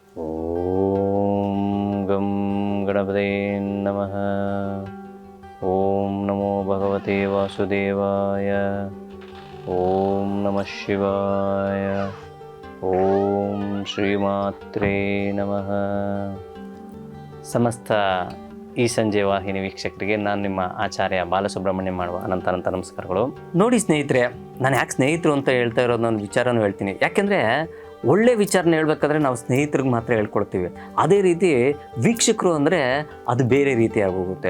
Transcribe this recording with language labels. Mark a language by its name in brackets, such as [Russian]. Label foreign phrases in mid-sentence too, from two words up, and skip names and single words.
[Sanskrit] ಓಂ ಗಂ ಗಣಪತೇ ನಮಃ. ಓಂ ನಮೋ ಭಗವತೆ ವಾಸುದೇವಾಯ. ಓಂ ನಮಃ ಶಿವಾಯ. ಓಂ ಶ್ರೀಮಾತ್ರೇ ನಮಃ. [Kannada] ಸಮಸ್ತ ಈ ಸಂಜೆ ವಾಹಿನಿ ವೀಕ್ಷಕರಿಗೆ ನಾನು ನಿಮ್ಮ ಆಚಾರ್ಯ ಬಾಲಸುಬ್ರಹ್ಮಣ್ಯ ಮಾಡುವ ಅನಂತ ನಮಸ್ಕಾರಗಳು. ನೋಡಿ ಸ್ನೇಹಿತರೆ, ನಾನು ಯಾಕೆ ಸ್ನೇಹಿತರು ಅಂತ ಹೇಳ್ತಾ ಇರೋದು ನನ್ನ ವಿಚಾರನೂ ಹೇಳ್ತೀನಿ. ಯಾಕೆಂದರೆ ಒಳ್ಳೆ ವಿಚಾರನ ಹೇಳ್ಬೇಕಾದ್ರೆ ನಾವು ಸ್ನೇಹಿತರಿಗೆ ಮಾತ್ರ ಹೇಳ್ಕೊಡ್ತೀವಿ. ಅದೇ ರೀತಿ ವೀಕ್ಷಕರು ಅಂದರೆ ಅದು ಬೇರೆ ರೀತಿಯಾಗಿ ಹೋಗುತ್ತೆ.